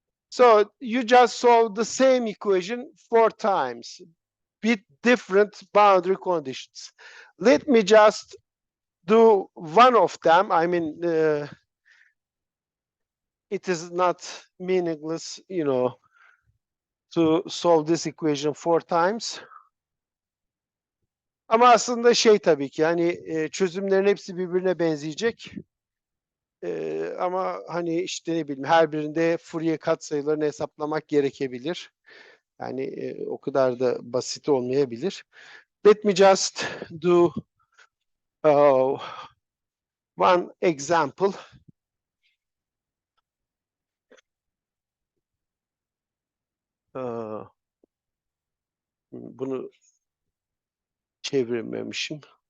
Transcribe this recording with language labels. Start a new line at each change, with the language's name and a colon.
English: So you just solve the same equation 4 times with different boundary conditions. Let me just do one of them. I mean, it is not meaningless, to solve this equation 4 times.
Turkish: Ama aslında tabii ki, yani çözümlerin hepsi birbirine benzeyecek. Ama hani işte ne bileyim, her birinde Fourier katsayılarını hesaplamak gerekebilir. Yani o kadar da basit olmayabilir.
English: Let me just do one example.
Turkish: Bunu çevirmemişim.